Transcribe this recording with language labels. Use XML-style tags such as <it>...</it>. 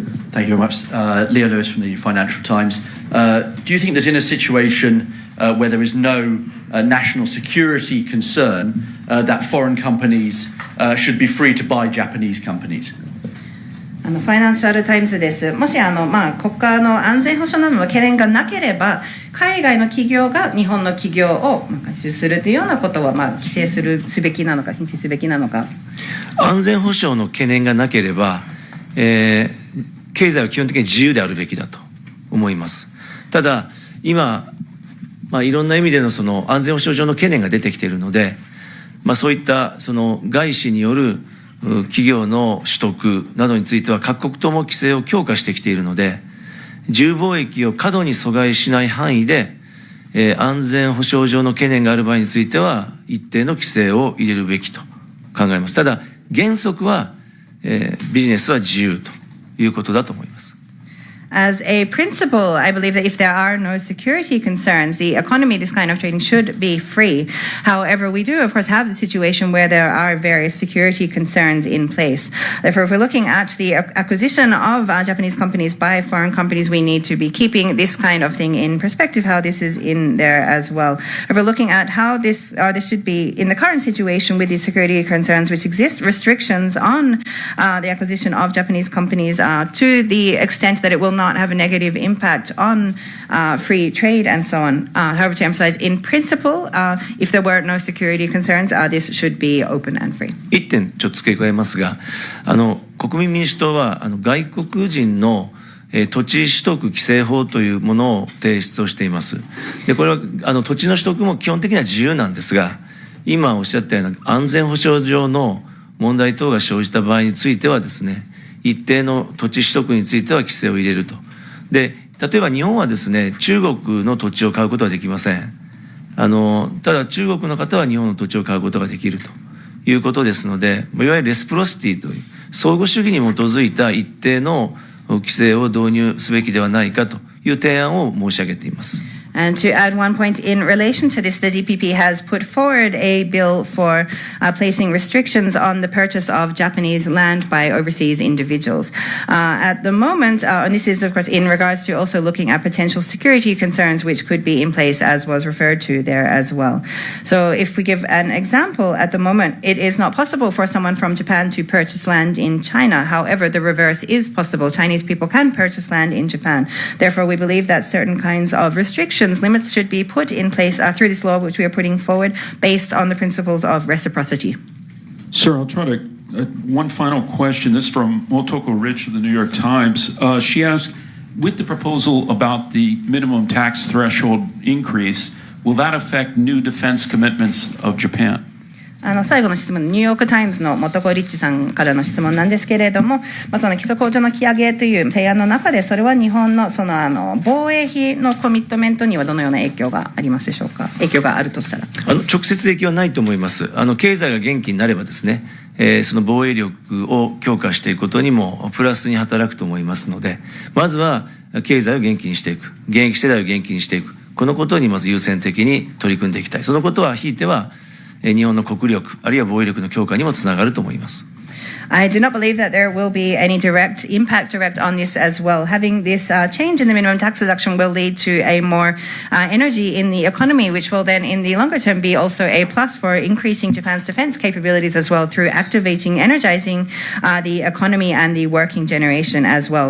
<en>Thank you very much. Leo Lewis from the Financial Times. Do you think that in a situation where there is no national security concern, that foreign companies should be free to buy Japanese companies?</en> <ja>ファイナンシャルタイムズです。もし国家の安全保障などの懸念がなければ、海外の企業が日本の企業を買収するというようなことは規制すべきなのか、禁止すべきなのか。安全保障の懸念がなければ、経済は基本的に自由であるべきだと思います。ただ今、いろんな意味でのその安全保障上の懸念が出てきているので、そういったその外資による企業の取得などについては各国とも規制を強化してきているので、自由貿易を過度に阻害しない範囲で、安全保障上の懸念がある場合については一定の規制を入れるべきと考えます。ただ原則は、ビジネスは自由ということだと思います。</ja> <en>As a principle, I believe that if there are no security concerns, the economy, this kind of trading should be free. However, we do, of course, have the situation where there are various security concerns in place. Therefore, if we're looking at the acquisition of Japanese companies by foreign companies, we need to be keeping this kind of thing in perspective, how this is in there as well. If we're looking at how this should be in the current situation with the security concerns which exist, restrictions on the acquisition of Japanese companies to the extent that it will not have a negative impact on free trade and so on. However, to emphasize, in principle, if there were no security concerns, this should be open and free.</en> <ja>一点ちょっと付け加えますが、国民民主党は外国人の土地取得規制法というものを提出をしています。で、これは土地の取得も基本的には自由なんですが、今おっしゃったような安全保障上の問題等が生じた場合についてはですね、一定の土地取得については規制を入れると。で、例えば日本はですね、中国の土地を買うことはできません。ただ中国の方は日本の土地を買うことができるということですので、いわゆるレスプロシティという相互主義に基づいた一定の規制を導入すべきではないかという提案を申し上げています。</ja> <en>And to add one point in relation to this, the DPP has put forward a bill for placing restrictions on the purchase of Japanese land by overseas individuals. At the moment, and this is of course in regards to also looking at potential security concerns which could be in place, as was referred to there as well. So if we give an example, at the moment it is not possible for someone from Japan to purchase land in China. However, the reverse is possible. Chinese people can purchase land in Japan. Therefore, we believe that certain kinds of restrictions, limits should be put in place through this law, which we are putting forward, based on the principles of reciprocity. Sir, I'll try to, one final question. This is from Motoko Rich of the New York Times. She asked, with the proposal about the minimum tax threshold increase, will that affect new defense commitments of Japan?</en> <ja>最後の質問、ニューヨークタイムズの元子リッチさんからの質問なんですけれども、その基礎控除の引き上げという提案の中で、それは日本の防衛費のコミットメントにはどのような影響がありますでしょうか。影響があるとしたら。直接影響はないと思います。経済が元気になればですね、その防衛力を強化していくことにもプラスに働くと思いますので、まずは経済を元気にしていく、現役世代を元気にしていく、このことにまず優先的に取り組んでいきたい。そのことはひいては日本の国力あるいは防衛力の強化にもつながると思います。</ja> <en>I do not believe that there will be any direct on this as well. Having this change in the minimum tax deduction will lead to a more energy in the economy, which will then in the longer term be also a plus for increasing Japan's defense capabilities as well through energizing the economy and the working generation as well.</en>